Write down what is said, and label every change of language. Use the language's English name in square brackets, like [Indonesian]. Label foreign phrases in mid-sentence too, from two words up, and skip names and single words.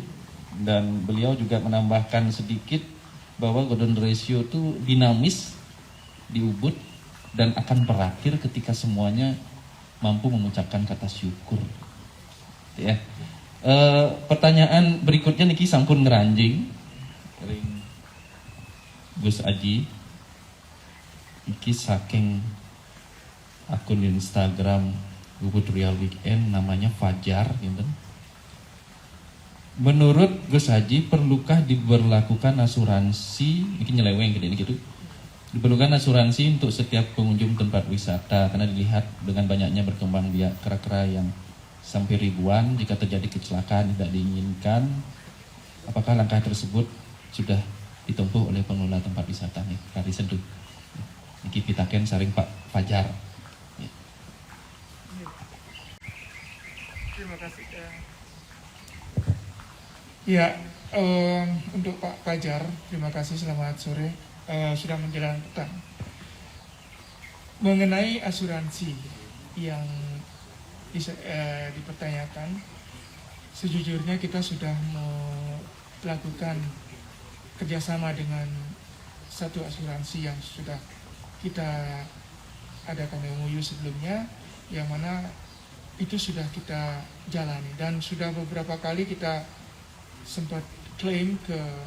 [Indonesian] Dan beliau juga menambahkan sedikit bahwa golden ratio itu dinamis di Ubud dan akan berakhir ketika semuanya mampu mengucapkan kata syukur. Ya. Pertanyaan berikutnya [Balinese] niki sampun ngeranjing ring Gus Aji. Iki saking [Indonesian] akun Instagram Ubud Real Weekend namanya Fajar gitu. Menurut Gus Haji, perlukah diberlakukan asuransi, ini nyeleweng gitu, diperlukan asuransi untuk setiap pengunjung tempat wisata, karena dilihat dengan banyaknya berkembang biak kera-kera yang sampai ribuan, jika terjadi kecelakaan tidak diinginkan, apakah langkah tersebut sudah ditempuh oleh pengelola tempat wisata nih, Kari Seduh. [Balinese] Niki pitaken saring Pak Fajar. [Indonesian] Terima kasih. Ya, untuk Pak Fajar, terima kasih, selamat sore. Sudah menjelang petang. Mengenai asuransi yang dipertanyakan, sejujurnya kita sudah melakukan kerjasama dengan satu asuransi yang sudah kita adakan MOU sebelumnya, yang mana itu sudah kita jalani dan sudah beberapa kali kita sempat klaim ke